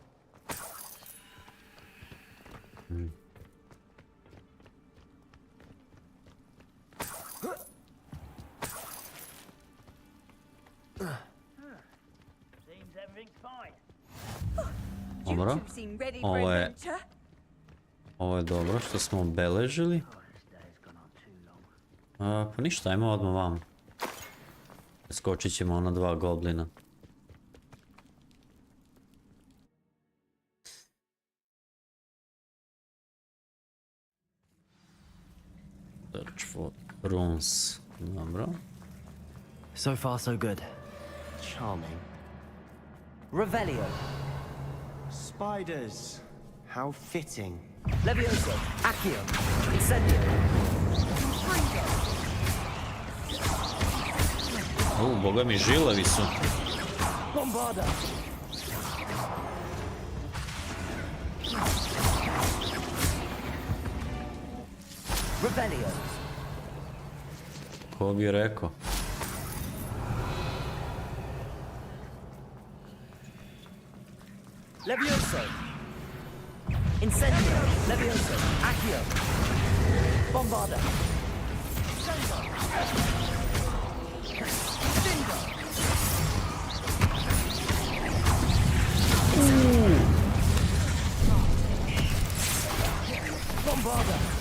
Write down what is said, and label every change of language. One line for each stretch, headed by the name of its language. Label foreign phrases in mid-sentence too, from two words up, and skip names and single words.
English: Seems everything's fine.
Serbian: Dobro.
English: You two seem ready for
Serbian: Ovo je...
English: adventure.
Serbian: Ovo je dobro što smo obeležili. Pa ništa, ajmo odmah vam. Skočit ćemo na 2 goblina.
English: Search for runes. Dobro. So far, so good. Charming. Revelio. Spiders. How fitting.
Serbian: Levioso. Accio. Incendio. Boga mi, žilevi su. Bombarda. Revelio. Ko bi rekao? Levioso. Incendio. Levioso. Accio. Bombarda. Bombarda.